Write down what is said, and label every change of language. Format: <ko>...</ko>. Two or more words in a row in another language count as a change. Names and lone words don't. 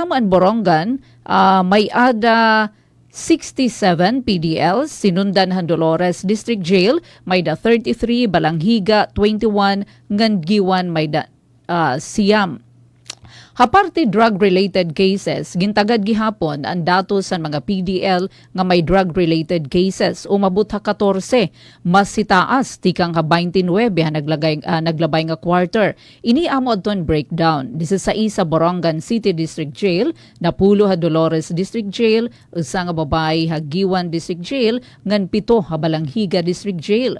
<war>Pinakadama ang Borongan may ada 67 PDL, sinundan han Dolores District Jail, may da 33, Balanghiga 21, Ngangiwan may da siyam.</war> <en>Haparti drug-related cases,</en> <war>gintagad gihapon ang datos sa mga PDL nga may</war> <en>drug-related cases.</en> <war>Umabot ha 14, mas sitaas, tikang ha 29 ha naglabay nga quarter. Ini amo adton breakdown. 16 sa Borongan City District Jail, napulo ha Dolores District Jail, usa nga babae ha Giwan District Jail, ngan 7 ha Balanghiga District Jail.</war>